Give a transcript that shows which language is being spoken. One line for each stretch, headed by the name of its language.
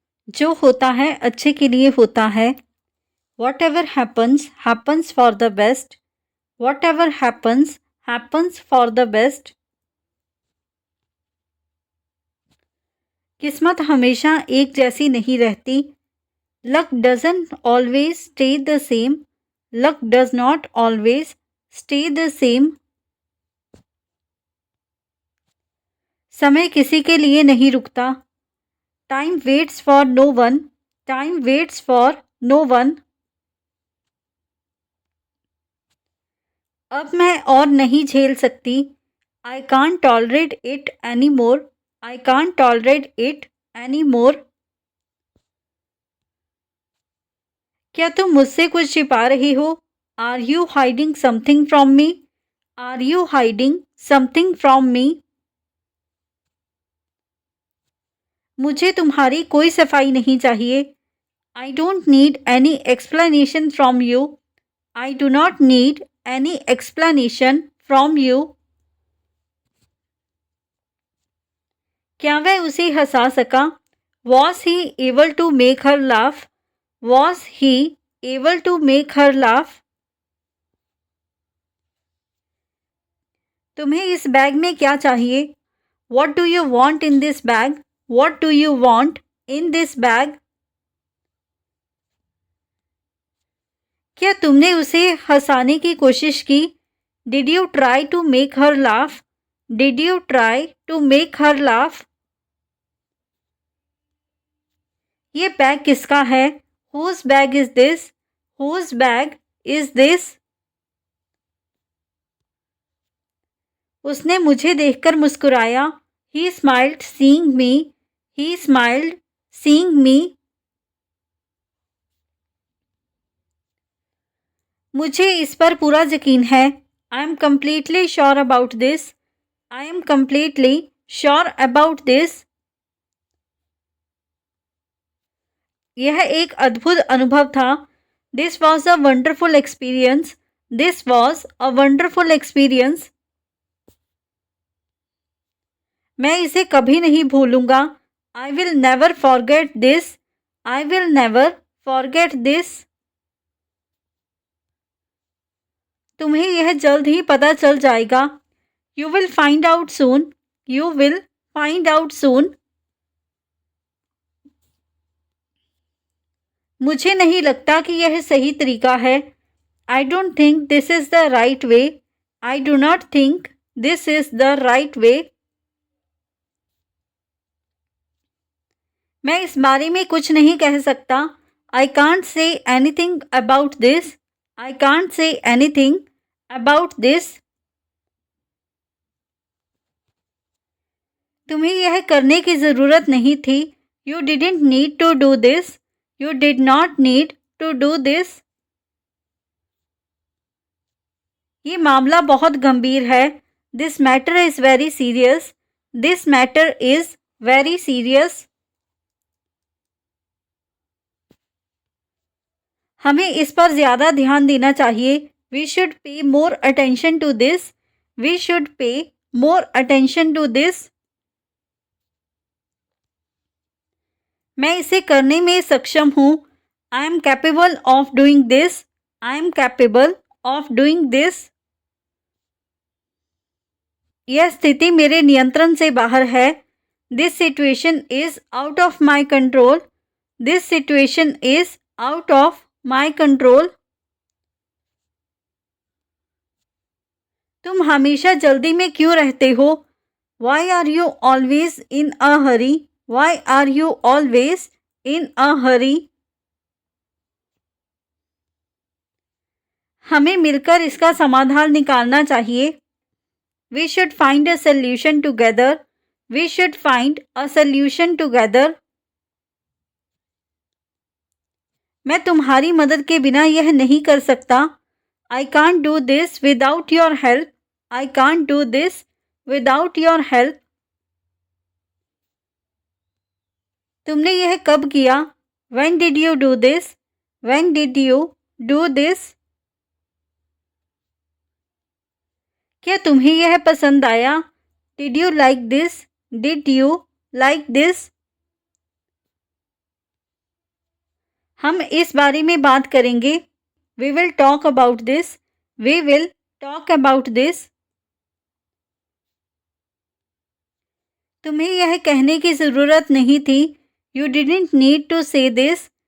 Hindi: जो होता है अच्छे के लिए होता है।
English: Whatever happens, happens for the best. Whatever happens, happens for the best.
Hindi: किस्मत हमेशा एक जैसी नहीं रहती।
English: Luck doesn't always stay the same. Luck does not always stay the same.
Hindi: समय किसी के लिए नहीं रुकता।
English: Time waits for no one. Time waits for no one.
Hindi: अब मैं और नहीं झेल सकती।
English: I can't tolerate it anymore. I can't tolerate it anymore.
Hindi: क्या तुम मुझसे कुछ छिपा रही हो?
English: Are you hiding something from me? Are you hiding something from me?
Hindi: मुझे तुम्हारी कोई सफाई नहीं चाहिए।
English: I don't need any explanation from you. I do not need any explanation from you.
Hindi: क्या वह उसे हंसा सका?
English: Was he able to make her laugh? Was he able to make her laugh?
Hindi: तुम्हें इस बैग में क्या चाहिए?
English: What do you want in this bag? What do you want in this bag?
Hindi: क्या तुमने उसे हंसाने की कोशिश की?
English: Did you try to make her laugh? Did you try to make her laugh?
Hindi: ये बैग किसका है?
English: Whose bag is this? Whose bag is this?
Hindi: उसने मुझे देखकर मुस्कुराया।
English: He smiled seeing me. He smiled seeing me.
Hindi: मुझे इस पर पूरा यकीन है।
English: I am completely sure about this. I am completely sure about this.
Hindi: यह एक अद्भुत अनुभव था।
English: This was a wonderful experience. This was a wonderful experience.
Hindi: मैं इसे कभी नहीं भूलूंगा।
English: I will never forget this. I will never forget this.
Hindi: तुम्हें यह जल्द ही पता चल जाएगा।
English: You will find out soon. You will find out soon.
Hindi: मुझे नहीं लगता कि यह सही तरीका है।
English: I don't think this is the right way. I do not think this is the right way.
Hindi: मैं इस बारे में कुछ नहीं कह सकता।
English: I can't say anything about this. I can't say anything about this.
Hindi: तुम्हें यह करने की ज़रूरत नहीं थी।
English: You didn't need to do this. You did not need to do this.
Hindi: ये मामला बहुत गंभीर है।
English: This matter is very serious. This matter is very serious.
Hindi: हमें इस पर ज़्यादा ध्यान देना चाहिए।
English: We should pay more attention to this. We should pay more attention to this.
Hindi: मैं इसे करने में सक्षम हूँ।
English: I am capable of doing this. I am capable of doing this.
Hindi: यह स्थिति मेरे नियंत्रण से बाहर है।
English: This situation is out of my control. This situation is out of my control.
Hindi: तुम हमेशा जल्दी में क्यों रहते हो?
English: Why are you always in a hurry? Why are you always in a hurry?
Hindi: हमें मिलकर इसका समाधान निकालना चाहिए।
English: We should find a solution together. We should find a solution together.
Hindi: मैं तुम्हारी मदद के बिना यह नहीं कर सकता।
English: I can't do this without your help. I can't do this without your help.
Hindi: तुमने यह कब किया?
English: When did you do this? When did you do this?
Hindi: क्या तुम्हें यह पसंद आया?
English: Did you like this? Did you like this?
Hindi: हम इस बारे में बात करेंगे।
English: We will talk about this. We will talk about this.
Hindi: तुम्हें यह कहने की ज़रूरत नहीं थी।
English: You didn't need to say this.